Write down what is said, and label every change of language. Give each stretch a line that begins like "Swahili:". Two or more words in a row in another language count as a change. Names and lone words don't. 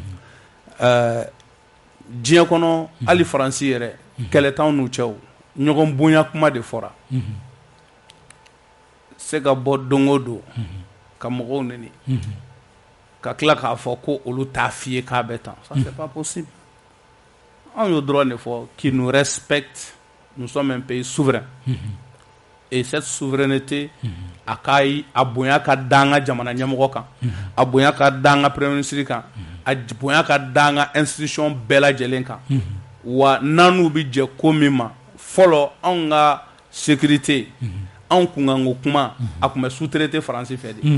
Bambara: Diɲɛ kɔnɔ hali Faransi yɛrɛ kɛlɛ t'anw n'u cɛw, ɲɔgɔn bonya kuma de fɔra. Se ka bɔ don o don ka mɔgɔw neni ka tila k'a fɔ ko olu t'a f'i ye k'a bɛ tan,
French: ça c'est pas possible.
Bambara: Anw y'o dɔrɔn de fɔ
French: qui nous respecte, nous sommes un pays souverain. Et cette souveraineté
Bambara: a bonya ka da an ka jamana ɲɛmɔgɔ kan, a bonya ka da an ka premier ministre kan, a bonya ka da an ka institution bɛɛ lajɛlen kan. Wa n'an'u bi jɛ ko min ma fɔlɔ anw ka sécurité anw kunkanko kuma a tun bɛ sous-traité Faransi fɛ de.